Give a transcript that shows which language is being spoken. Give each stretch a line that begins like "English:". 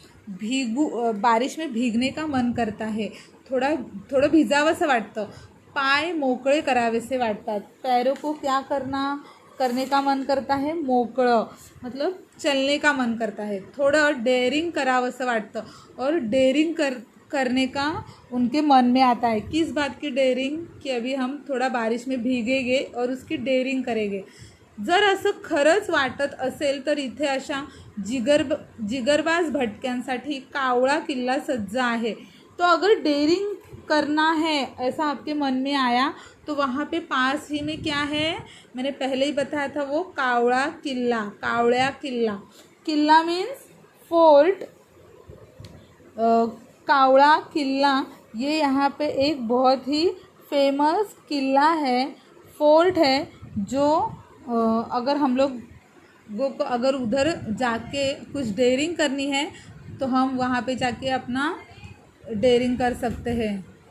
Hindi: बारिश में भीगने का मन करता है,
Marathi: थोड़ा भिजावंसं वाटतं, पाय मोकळे करावेसे वाटतात,
Hindi: पैरों को क्या करने का मन करता है, मोकळं मतलब चलने का मन करता है, थोड़ा डेयरिंग
Marathi: करावंसं वाटतं
Hindi: और डेयरिंग करने का उनके मन में आता है। किस बात की डेयरिंग, कि अभी हम थोड़ा बारिश में भीगेंगे और उसकी डेयरिंग करेंगे।
Marathi: जर असं खरंच वाटत असेल तर इथे अशा जिगरबाज भटक्यांसाठी कावळा किल्ला सज्ज आहे।
Hindi: तो अगर डेयरिंग करना है ऐसा आपके मन में आया तो वहाँ पे पास ही में क्या है, मैंने पहले ही बताया था, वो कावड़ा किल्ला। किल्ला मीन्स फोर्ट। कावड़ा किल्ला ये यहाँ पे एक बहुत ही फेमस किला है, फोर्ट है, जो अगर हम लोग वो अगर उधर जाके कुछ डेयरिंग करनी है तो हम वहाँ पे जाके अपना डेयरिंग कर सकते हैं।